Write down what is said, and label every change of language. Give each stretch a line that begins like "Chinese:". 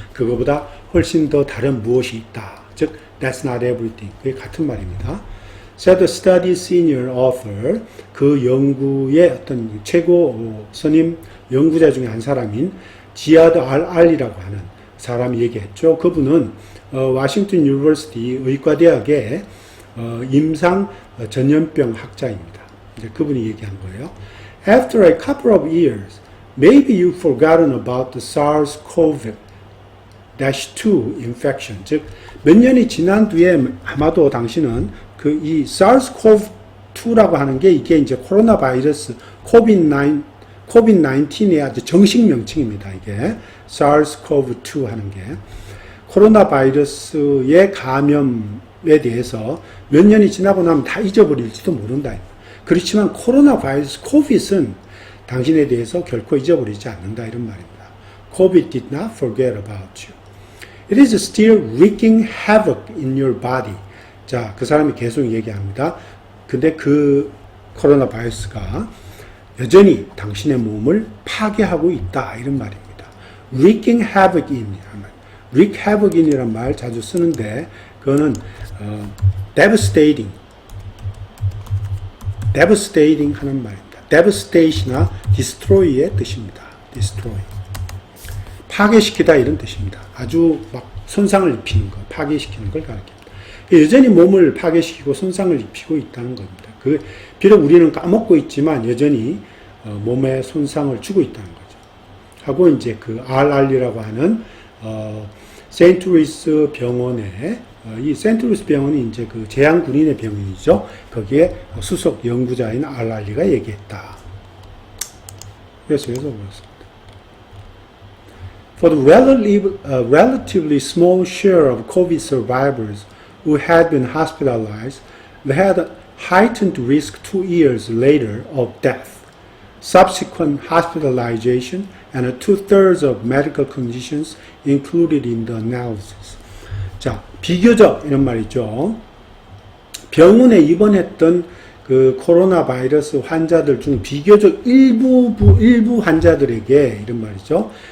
Korean: 그거보다 훨씬 더 다른 무엇이 있다. 즉,
English: that's not everything.
Korean: 그게 같은 말입니다.
English: said the study senior author.
Korean: 그 연구의 어떤 최고 선임 연구자 중에 한 사람인 지아드 알이라고 하는 사람이 얘기했죠. 그분은 워싱턴 유니버시티 의과대학의 임상 전염병 학자입니다. 이제 그분이 얘기한 거예요.
English: After a couple of years, maybe you've forgotten about the SARS-CoV-2 infection.
Korean: 즉, 몇 년이 지난 뒤에 아마도 당신은 그 이 SARS-CoV-2라고 하는 게 이게 이제 코로나 바이러스 COVID-19의 아주 정식 명칭입니다. 이게 SARS-CoV-2 하는 게 코로나 바이러스의 감염에 대해서 몇 년이 지나고 나면 다 잊어버릴지도 모른다. 그렇지만 코로나 바이러스 COVID은 당신에 대해서 결코 잊어버리지 않는다. 이런 말입니다.
English: COVID did not forget about you. It is still wreaking havoc in your body.
Korean: 자, 그 사람이 계속 얘기합니다. 근데 그 코로나 바이러스가 여전히 당신의 몸을 파괴하고 있다. 이런 말입니다.
English: wreaking havoc in. wreak havoc in
Korean: 이란 말 자주 쓰는데 그거는 devastating 하는 말입니다. devastation이나 destroy의 뜻입니다.
English: destroy.
Korean: 파괴시키다 이런 뜻입니다. 아주 막 손상을 입히는 것, 파괴시키는 걸 가리킵니다. 여전히 몸을 파괴시키고 손상을 입히고 있다는 겁니다. 비록 우리는 까먹고 있지만 여전히 몸에 손상을 주고 있다는 거죠. 하고 이제 그 RR이라고 하는 세인트 루이스 병원에 이 세인트 루이스 병원이 이제 그 재향군인의 병원이죠. 거기에 수석 연구자인 RR가 얘기했다. 그래서 그렇습니다.
English: For the relatively small share of COVID survivors who had been hospitalized, they had a heightened risk 2 years later of death, subsequent hospitalization, and 2/3 of medical conditions included in the analysis.
Korean: 자, 비교적 이런 말이죠. 병원에 입원했던 그 코로나 바이러스 환자들 중 비교적 일부 환자들에게 이런 말이죠.